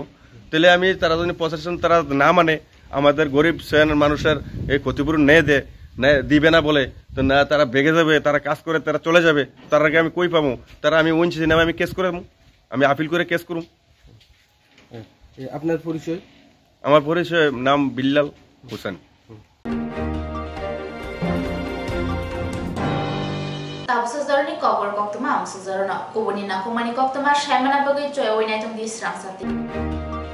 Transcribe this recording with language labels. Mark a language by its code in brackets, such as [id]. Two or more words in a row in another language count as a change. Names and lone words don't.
[bn] তাহলে আমি তারা যদি প্রশাসন তারা না মানে, আমাদের গরিব শ্রেণীর মানুষের এই ক্ষতিপূরণ দিবে না বলে, তো না তারা বেগে যাবে, তারা কাজ করে তারা চলে যাবে, তার আগে আমি কই পাবো? তারা আমি ওএনজিসি নামে আমি কেস করে, আমি আপিল করে কেস করুম। আপনার পরিচয়? আমার পরিচয় নাম বিল্লাল হোসেন। [trp] Tabsazarani cover koktuma amsazarana kubuni nakumani koktuma shaimana bagai choy oinaitung di srang sati.